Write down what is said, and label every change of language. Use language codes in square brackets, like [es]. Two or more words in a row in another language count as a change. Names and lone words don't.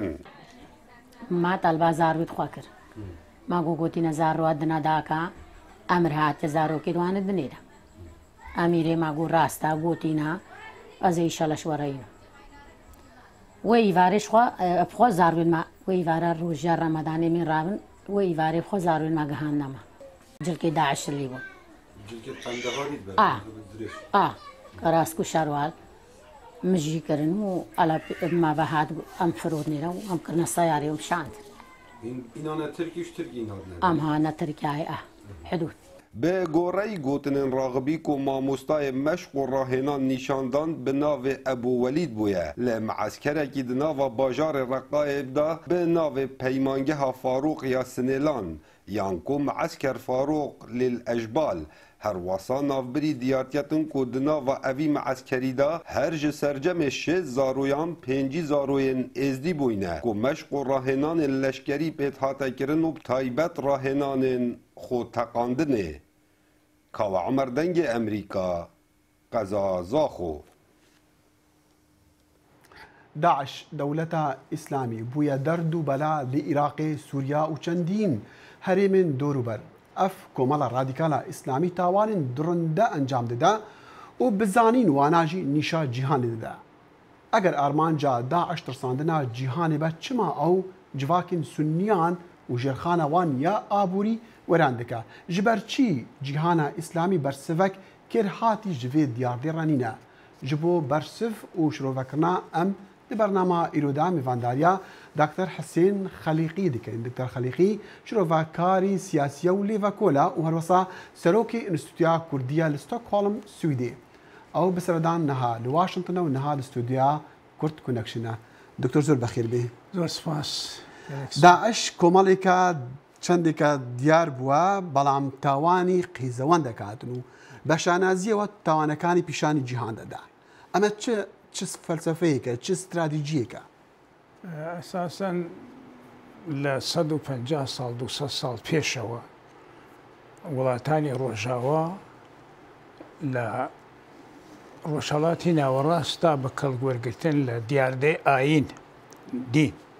[ku] ما تەلبا زاروت خوا کرد ماگۆ گوتینە زارڕات دنەداکە ئەمر هاتە زارۆکی دوانت بنێرە ئەمیرێ ماگۆ ڕاستە گوتینە ئەزەی شەلەش وەڕێین وە ئیڤارێش بخوا زاروێن ما وە ئیڤارە ڕۆژە ڕەمەدانێ من ڕاون وە ئیڤارێ بخوا زاروێن ما گەهاندەمە جلکی داعشلی بوون کە ڕاست و شەروال مژیکردن و ما بەهات ئەم فرۆنێرە و ئەم کردنە سەیارێ و شاند ئەم هانە ترکیای حدود به گۆڕەی گوتنên راغبی و مامۆستایê meşq û rahênan nîşandan bi navê Ebu Welîd bûye li meeskerekî di nava bajarê Reqqayê da bi navê peymangeha Farûq ya Sinêlan yan ku meesker Farûq lêl Ejbal herwasa navbirî diyarketin ku di nava evî meeskerî da her ji sercemê 6 zaroyan 5 zaroyên êzdî bûyne ku meşq û rahênanên leşkerî pêt hate kirin û taybet rahênanên xwe teqandinê Kawa Umer dengê Emerîka qeza zaxo داعش دەولەتە ئیسلامی بووە دەرد و بەلا لە عێراقی سووریا و چەندین هەرێمن دۆروبەر ئەف کۆمەڵە ڕادیکالە ئیسلامی تاوانین درڕندە ئەنجام دەدا و بزانین واناژی نیشا جیهان دەدا ئەگەر ئارمانجا داعش ترساندنا جیهانێ بە چما ئەو جواکین سنیان و ژێرخانەوان یا ئابووری وەران دەکا ji ber çî cîhana îslamî bersivek kêr hatî ji vê diyardêranîne ji bo bersiv û şirovekirina em di bernama îroda mêvandariya Dr. Hesên Xelîqî dikin Dr. Xelîqî şirovekarî siyasiya û lêvekola û herwesa serokê Înstitûya Kurdiya li Stockholm Swîdê ew bi seredan niha li Washington û niha li Stûdiya Kurd Connection Dr. zor bexîr bê [ckb] زۆر سپاس داعش کۆمەڵێکە چەندێکە دیار بووە بەڵام تاوانی قیزەوەن دەکاتن و بە شانازیەوە تاوانەکانی پیشانی جیهان دەدا ئەمە چ فەلسەفەیەکە چ استراتیژیەکە ئەساسەن لە 150 ساڵ 200 ساڵ پێشەوە وڵاتانی ڕۆژاوە لە ڕۆژهەڵاتی ناوەڕاستا بە کەڵگوەرگرتن لە دیاردەی ئاین دین